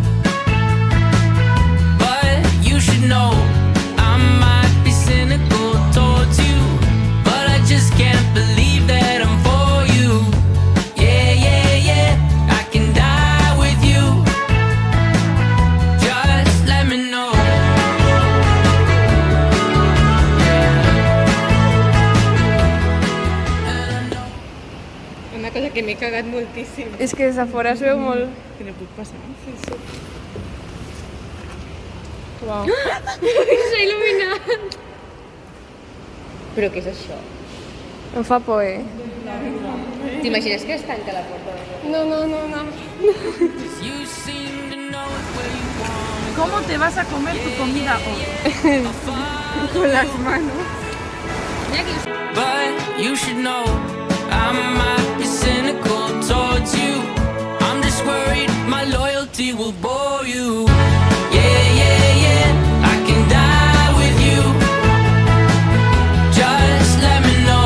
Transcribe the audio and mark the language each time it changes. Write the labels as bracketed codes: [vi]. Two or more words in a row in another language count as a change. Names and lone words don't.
[en] But you should know I might be cynical towards you, but I just can't believe that I'm for you. Yeah, yeah, yeah, I can die with you. Just let me know. [ca] Una cosa que m'he cagat moltíssim. És que des de fora es veu molt... Que no puc passar. Sí. Uau. S'ha il·luminat! Però què és això? Em fa por, T'imagines que es tanca la porta? No, no, no, no. [en] You seem to know [es] ¿Cómo te vas a comer tu comida hoy? Con las manos. [en] But you should know I might be cynical towards you. I'm just worried my loyalty will bore you. Yeah, yeah, yeah, I can die with you. Just let me know.